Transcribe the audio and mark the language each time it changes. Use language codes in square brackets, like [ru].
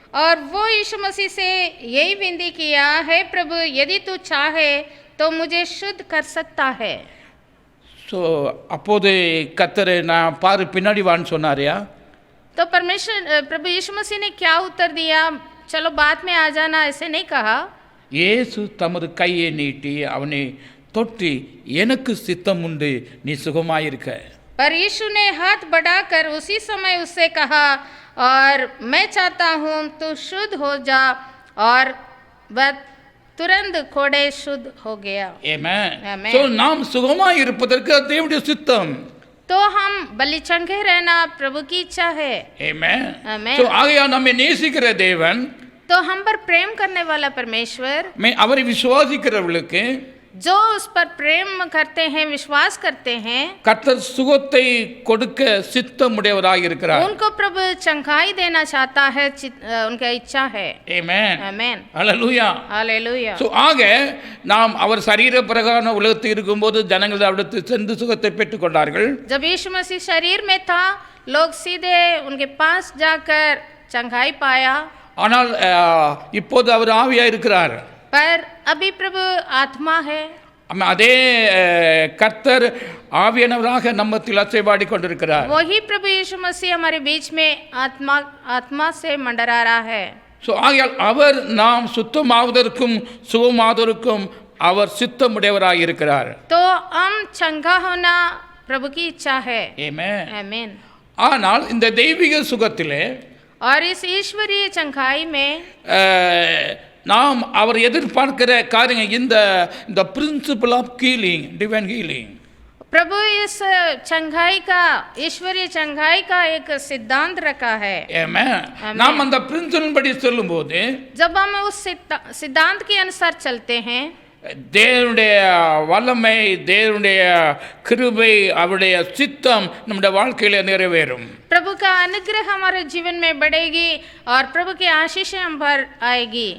[hi] और वो यीशु मसीह से यही विनती किया, है प्रभु यदि तू चाहे तो मुझे शुद्ध कर सकता है. [ta] அப்போது கர்த்தர் நான் பாரு பின்னாடி வான்னு சொன்னாரியா? [hi] तो परमेश्वर प्रभु यीशु मसीह ने क्या उत्तर दिया, चलो बाद में आ जाना, ऐसे नहीं कहा. [ta] இயேசு தமது கையை நீட்டி அவனை தொட்டி, எனக்கு சித்தம் உண்டு, நீ சுகமாயிருக்க. [hi] पर यीशु ने हाथ बढ़ाकर उसी समय उससे कहा, और मैं चाहता हूँ तू शुद्ध हो जा, और वह तुरंत कोड़े शुद्ध हो गया. आमेन. [ta] So நாம் சுகமாய் இருப்பதற்கு தேவனுடைய சித்தம். [hi] तो हम बलि चंगे रहना प्रभु की इच्छा है. Amen. Amen. [ta] So ஆகையால் நம்மை நேசிக்கிற தேவன், [hi] तो हम पर प्रेम करने वाला परमेश्वर, [ta] அவரை விசுவாசிக்கிறவர்களுக்கு, [hi] जो उस पर प्रेम करते हैं, विश्वास करते हैं, [ta] கர்த்தர் சுகத்தை கொடுக்க சித்தமுடையவராக இருக்கிறார். [hi] उनको प्रभु चंगाई देना चाहता है, उनका इच्छा है. Amen. Amen. Hallelujah. Hallelujah. [ta] So ஆக நாம் அவர் சரீர பிரகாரம் உலகத்தில் இருக்கும்போது ஜனங்கள் அவரிடத்தில் சென்று சுகத்தை பெற்றுக்கொண்டார்கள். [hi] जब यीशु मसीह शरीर में था, लोग सीधे उनके पास जाकर चंगाई पाया. [ta] ஆனால் இப்போது அவர் ஆவியாக இருக்கிறார். [hi] पर अभी प्रभु आत्मा है। [ta] அதே கர்த்தர் ஆவியானவராக நம்மத்தில் அசைவாடி கொண்டிருக்கிறார். [hi] वही प्रभु यीशु मसीह हमारे बीच में आत्मा से मंडरा रहा है। [ta] ஸோ ஆகையால் அவர் நாம் சுத்தமாவதற்கும் சுகமாவதற்கும் அவர் சித்தமுடையவராக இருக்கிறார். [hi] तो हम चंगा होना प्रभु की इच्छा है। ஆமென். आमीन। [ta] ஆனால் இந்த தெய்வீக சுகத்திலே [hi] और इस ईश्वरीय चंगाई में [ta] நாம் அவர் எதிர்பார்க்கிற காரியங்கள் இந்த [en] Principle of healing, divine healing. [hi] प्रभु इस चंगाई का, ईश्वरीय चंगाई का एक सिद्धांत रखा है। [ta] ஆமென். நாம் அந்த பிரின்சிபல் படி சொல்லும்போது [hi] जब हम उस सिद्धांत के अनुसार चलते हैं, [ta] தேவனுடைய வல்லமை, தேவனுடைய கிருபை, அவருடைய சித்தம் நம்முடைய வாழ்க்கையில நிறைவேறும். [hi] प्रभु का अनुग्रह हमारे जीवन में बढ़ेगी और प्रभु की आशीषें हम पर आएगी।